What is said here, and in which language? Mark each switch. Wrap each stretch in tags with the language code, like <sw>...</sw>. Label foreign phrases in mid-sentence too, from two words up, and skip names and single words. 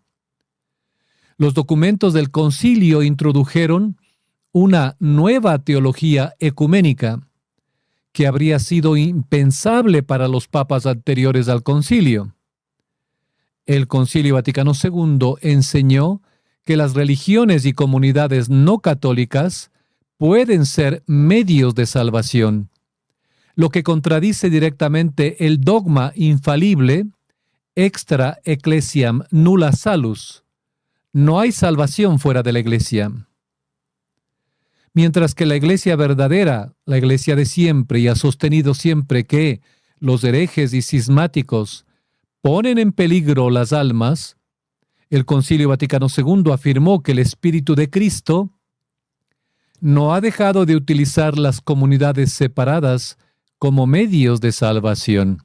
<es>Los documentos del concilio introdujeron una nueva teología ecuménica que habría sido impensable para los papas anteriores al concilio. El Concilio Vaticano II enseñó que las religiones y comunidades no católicas pueden ser medios de salvación, lo que contradice directamente el dogma infalible</es> <la>extra ecclesiam nulla salus.</la> <es>No hay salvación fuera de la Iglesia. Mientras que la Iglesia verdadera, la Iglesia de siempre, y ha sostenido siempre que los herejes y cismáticos ponen en peligro las almas, el Concilio Vaticano II afirmó que el Espíritu de Cristo no ha dejado de utilizar las comunidades separadas como medios de salvación.</es>